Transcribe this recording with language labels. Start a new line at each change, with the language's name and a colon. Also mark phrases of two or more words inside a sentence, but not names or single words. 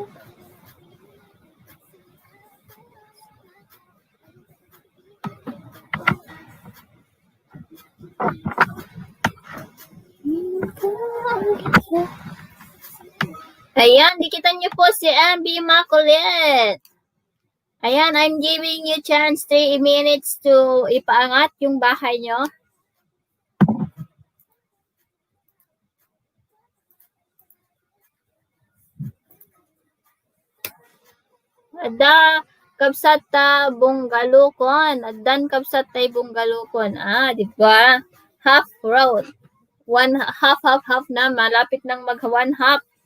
Filipino: Ayan, dikitan niyo po si MB Makulit. Ayan,
English: I'm giving you chance 3 minutes to
Filipino: ipaangat yung bahay nyo.
Iloko: Ada kabsata bunggalukon. Adan kabsata bunggalukon.
Filipino: Di ba?
English: Half road.
Filipino: Half na. Malapit nang mag 1/2.